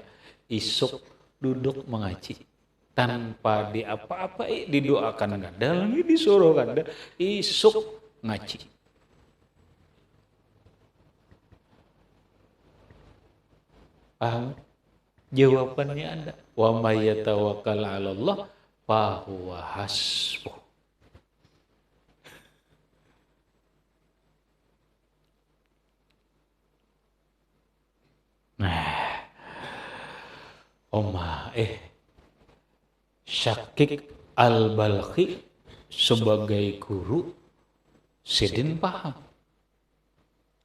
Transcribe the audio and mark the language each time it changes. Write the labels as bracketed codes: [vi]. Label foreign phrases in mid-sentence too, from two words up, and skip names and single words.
[bjn] Isuk duduk mengaji tanpa di apa-apa didoakan kada, lagi disuruh kada, isuk ngaji. Paham? Jawabannya ada. [ar] ومن يتوكل على الله فهو حسبه. [bjn] Nah, Syakik Al-Balkhi sebagai guru Sidin paham.